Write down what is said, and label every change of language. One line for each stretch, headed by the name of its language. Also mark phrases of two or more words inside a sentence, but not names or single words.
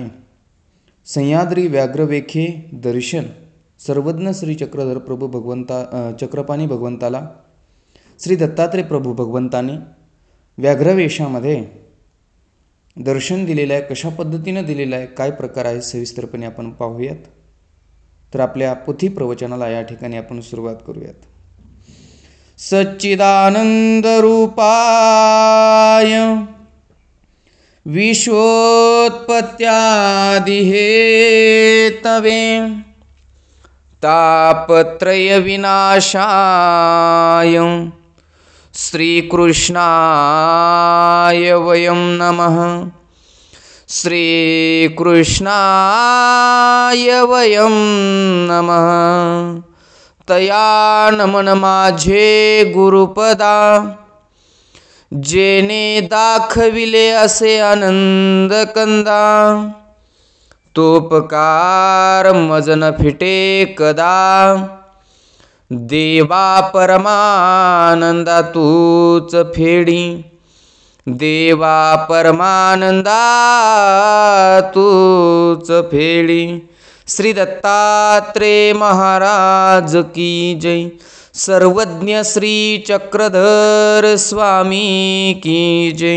Marathi: सह्याद्री व्याघ्रवेखे दर्शन सर्वज्ञ श्री चक्रधर प्रभू चक्रपाणी भगवंताला श्री दत्तात्रय प्रभू भगवंताने व्याघ्रवेशामध्ये दर्शन दिलेलं आहे। कशा पद्धतीने दिलेलं आहे, काय प्रकार आहे, सविस्तरपणे आपण पाहूयात। तर आपल्या पोथी प्रवचनाला या ठिकाणी आपण सुरुवात करूयात।
Sanskrit: सच्चिदानंद रूपाय विश्वोत्पत्त्यादि हेतवे तापत्रय विनाशाय श्रीकृष्णाय वयं नमः। श्रीकृष्णाय वयं नमः।
Marathi: तया नमन माझे गुरुपदा जेने दाखविले असे आनंद कंदा। तोपकार मजन फिटे कदा देवा परमानंदा तूच फेडी। देवा परमानंदा तूच फेडी। श्री दत्तात्रेय महाराज
Hindi: की जय।
Marathi: सर्वज्ञ श्री चक्रधर स्वामी
Hindi: की जय।